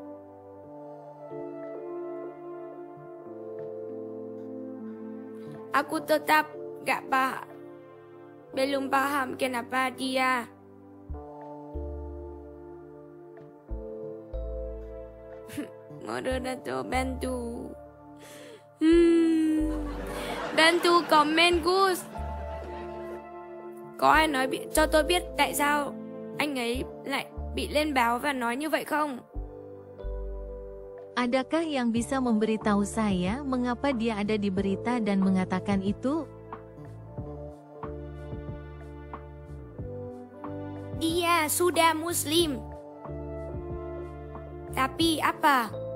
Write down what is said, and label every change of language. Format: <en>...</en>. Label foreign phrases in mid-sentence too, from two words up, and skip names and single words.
<id>Aku tetap belum paham kenapa dia moderator bantu. Bantu comment Gus.</id> <vi>Có ai cho tôi biết tại sao anh ấy lại bị lên báo và nói như vậy không?</vi> <id>Adakah yang bisa memberitahu saya mengapa dia ada di berita dan mengatakan itu? Dia sudah Muslim. Tapi apa?</id>